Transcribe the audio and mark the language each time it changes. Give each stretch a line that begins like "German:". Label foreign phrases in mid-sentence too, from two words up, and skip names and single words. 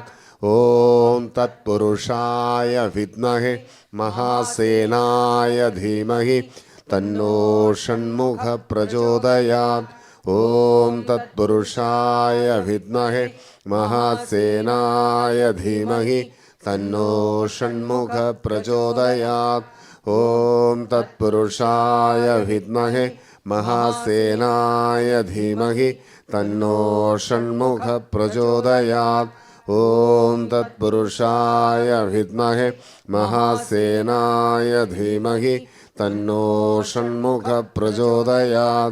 Sanskrit: ഓം തത്പുരുഷായ വിദ്മഹേ മഹാസേനായ ധീമഹി തന്നോ ഷണ്മുഖ പ്രചോദയാത്. ഓം തത്പുരുഷായ വിദ്മഹേ മഹാസേനായ ധീമഹി तन्नो षण्मुख प्रचोदयात्. ॐ तत्पुरुषाय विद्महे महासेनाय धीमहि तन्नो षण्मुख प्रचोदयात्. ॐ तत्पुरुषाय विद्महे महासेनाय धीमहि तन्नो षण्मुख प्रचोदयात्.